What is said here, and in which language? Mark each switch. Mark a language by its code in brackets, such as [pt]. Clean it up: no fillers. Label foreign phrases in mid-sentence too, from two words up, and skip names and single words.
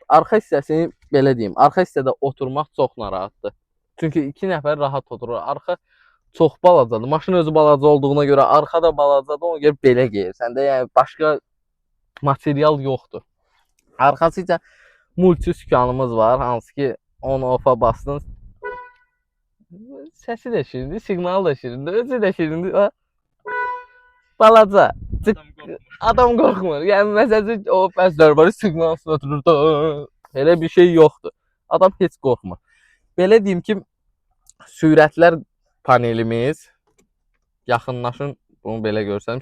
[az] Arxa hissəsini belə deyim, arxa hissədə oturmaq çox narahatdır. Çünki 2 nəfər rahat oturur. Arxa çox balacadır. Maşın özü balaca olduğuna görə arxa da balacadır. Ona görə belə geyir. Səndə yəni başqa material yoxdur. Arxasıca multi sükanımız var. Hansı ki on-off-a bastınız. Səsi də şirindir, siqnalı da şirindir, özü də şirindir. Balaca. Adam qorxmur. Yəni məsələn o bəzilər var, siqnalsız oturur da. Elə bir şey yoxdur. Adam heç qorxmur. Belə deyim ki, sürətlər panelimiz yaxınlaşın, bunu belə görsəm.